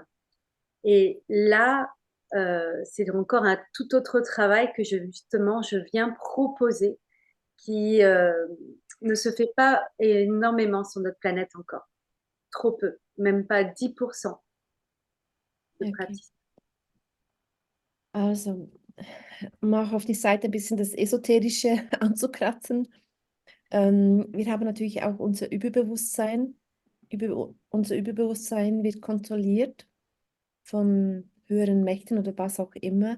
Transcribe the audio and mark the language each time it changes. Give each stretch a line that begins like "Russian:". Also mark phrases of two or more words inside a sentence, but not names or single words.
French: Et là, c'est encore un tout autre travail que justement je viens proposer, qui ne se fait pas énormément sur notre planète encore. Trop peu, même pas 10% de Okay. pratique.
German: Also, um auch auf die Seite ein bisschen das Esoterische anzukratzen. Wir haben natürlich auch unser Überbewusstsein. Unser Überbewusstsein wird kontrolliert von höheren Mächten oder was auch immer.